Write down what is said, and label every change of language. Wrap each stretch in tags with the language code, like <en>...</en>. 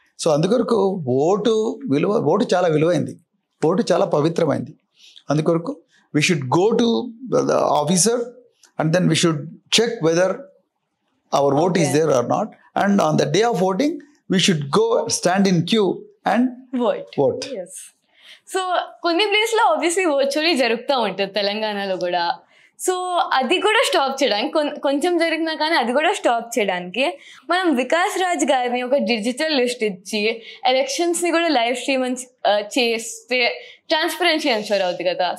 <te>So అందుకొరకు vote చాలా విలువైంది, ఓటు చాలా పవిత్రమైంది. అందుకొరకు</te> <en>We should go to the officer and then we should check whether our vote is there or not, and on the day of voting we should go stand in queue and vote. Yes.</en> <te>So కొన్ని place లో</te> <en>obviously</en> <te>vote చోరీ జరుగుతూ ఉంటుంది తెలంగాణలో కూడా. So అది కూడా stop చేయడానికి కొంచెం జరిగినా కానీ అది కూడా స్టాప్ చేయడానికి మనం వికాస్ రాజ్ గారిని ఒక</te> <en>digital list</en> <te>ఇచ్చి ఎలక్షన్స్ ని కూడా</te> <en>live stream</en> <te>చేస్తే</te> <en>transparency ensure</en> <te>అవుతుంది కదా.</te>